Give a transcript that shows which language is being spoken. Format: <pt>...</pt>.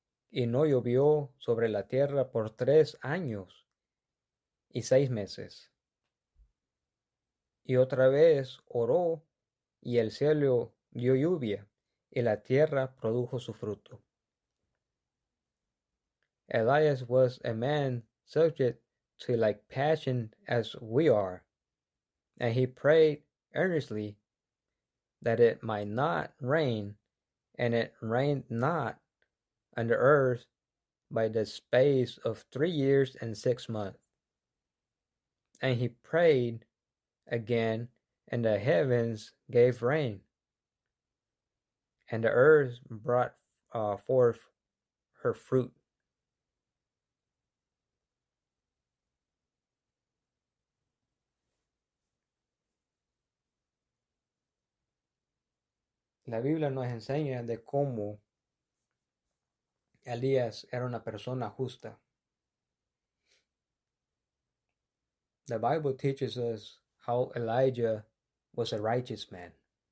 <es>Y no llovió sobre la tierra por 3 años y 6 meses. Y otra vez oró y el cielo dio lluvia y la tierra produjo su fruto.</es> <en>Elias was a man subject to like passion as we are, and he prayed earnestly that it might not rain, and it rained not on the earth by the space of 3 years and 6 months. And he prayed again, and the heavens gave rain, and the earth brought forth her fruit.</en> <es>La Biblia nos enseña de cómo Elías era una persona justa.</es> <en>The Bible teaches us how Elijah was a righteous man.</en>